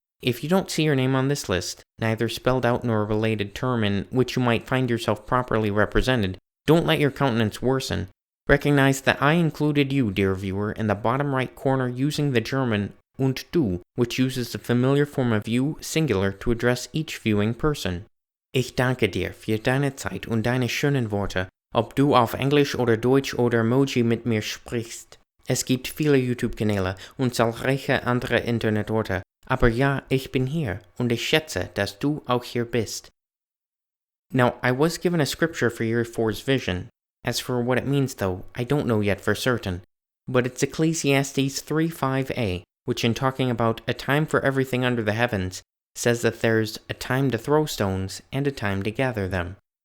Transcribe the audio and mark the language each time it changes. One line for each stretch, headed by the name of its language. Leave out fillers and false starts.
English: If you don't see your name on this list, neither spelled out nor a related term in which you might find yourself properly represented, don't let your countenance worsen. Recognize that I included you, dear viewer, in the bottom right corner using the German
German: und du,
English: which uses the familiar form of you, singular, to address each viewing person.
German: Ich danke dir für deine Zeit und deine schönen Worte, ob du auf Englisch oder Deutsch oder Emoji mit mir sprichst. Es gibt viele YouTube-Kanäle und zahlreiche andere Internetorte, aber ja, ich bin hier und ich schätze, dass du auch hier bist.
English: Now, I was given a scripture for year 4's vision. As for what it means though, I don't know yet for certain. But it's Ecclesiastes 3:5a, which in talking about a time for everything under the heavens, says that there's a time to throw stones and a time to gather them.